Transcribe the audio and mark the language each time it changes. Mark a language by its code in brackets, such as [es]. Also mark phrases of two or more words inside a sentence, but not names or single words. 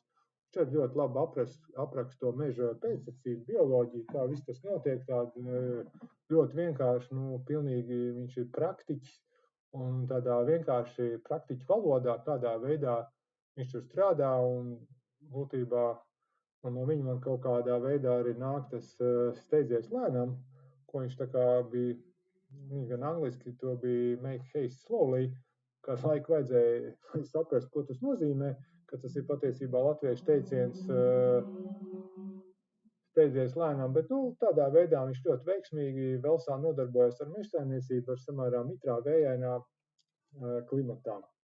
[lv] Viņš arī ļoti labi apraksta to meža pēctecību, bioloģiju, kā viss tas notiek, tādi ļoti vienkārši, pilnīgi viņš ir praktiķis, un tādā vienkārši praktiķu valodā, kādā veidā viņš tur strādā, un būtībā un no viņa man kaut kādā veidā arī nāk tas steidzies lēnām, ko viņš tā kā bija, gan angliski to bija [en] make haste slowly, [lv] kādu laiku vajadzēja saprast, ko tas nozīmē, ka tas ir patiesībā latviešu teiciens steidzies lēnām, bet tādā veidā viņš ļoti veiksmīgi Velsā nodarbojas ar mežsaimniecību, ar samērā mitrā vējainā klimatā.